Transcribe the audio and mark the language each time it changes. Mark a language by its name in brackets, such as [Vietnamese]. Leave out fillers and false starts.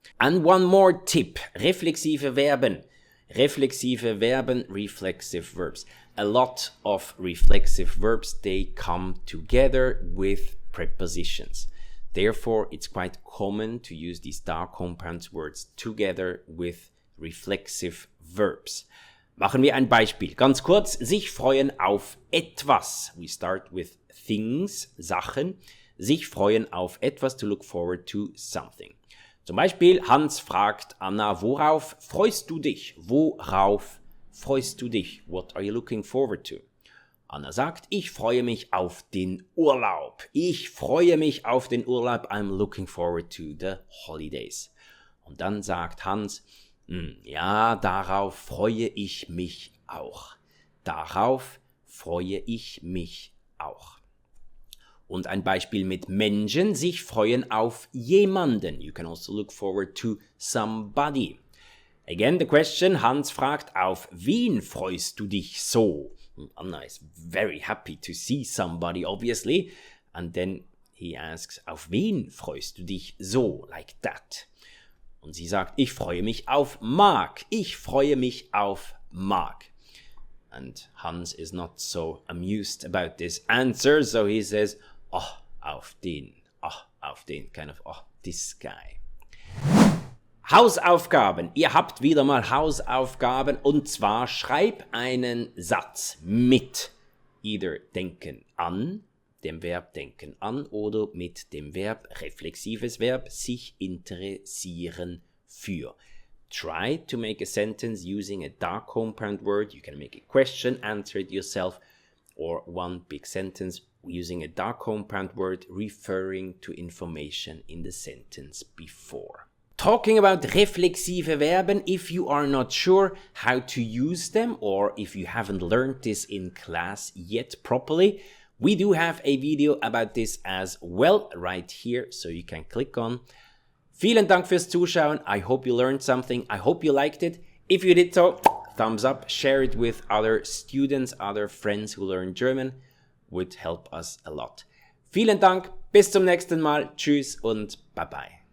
[English] And one more tip, reflexive Verben. Reflexive Verben, reflexive verbs. A lot of reflexive verbs, they come together with prepositions. Therefore, it's quite common to use these da compound words together with reflexive verbs. [German] Machen wir ein Beispiel. Ganz kurz, sich freuen auf etwas. [English] We start with things, Sachen. [German] Sich freuen auf etwas, [English] to look forward to something. [German] Zum Beispiel, Hans fragt Anna, worauf freust du dich? Worauf freust du dich? [English] What are you looking forward to? [German] Anna sagt, ich freue mich auf den Urlaub. Ich freue mich auf den Urlaub. [English] I'm looking forward to the holidays. [German] Und dann sagt Hans, ja, darauf freue ich mich auch. Darauf freue ich mich auch. Und ein Beispiel mit Menschen, sich freuen auf jemanden. [English] You can also look forward to somebody. Again, the question, [German] Hans fragt, auf wen freust du dich so? [English] Anna is very happy to see somebody, obviously. And then he asks, [German] auf wen freust du dich so? [English] Like that. [German] Und sie sagt, ich freue mich auf Mark. Ich freue mich auf Mark. [English] And Hans is not so amused about this answer, so he says, [German] auf den, [English] kind of, this guy. [German] Hausaufgaben. Ihr habt wieder mal Hausaufgaben und zwar schreib einen Satz mit either denken an, dem Verb denken an oder mit dem Verb, reflexives Verb, sich interessieren für. [English] Try to make a sentence using a da compound word. You can make a question, answer it yourself, or one big sentence using a da compound word referring to information in the sentence before. Talking about reflexive Verben, if you are not sure how to use them or if you haven't learned this in class yet properly, we do have a video about this as well right here, so you can click on. [German] Vielen Dank fürs Zuschauen. [English] I hope you learned something. I hope you liked it. If you did so, thumbs up, share it with other students, other friends who learn German. Would help us a lot. [German] Vielen Dank, bis zum nächsten Mal. Tschüss und [English] bye bye.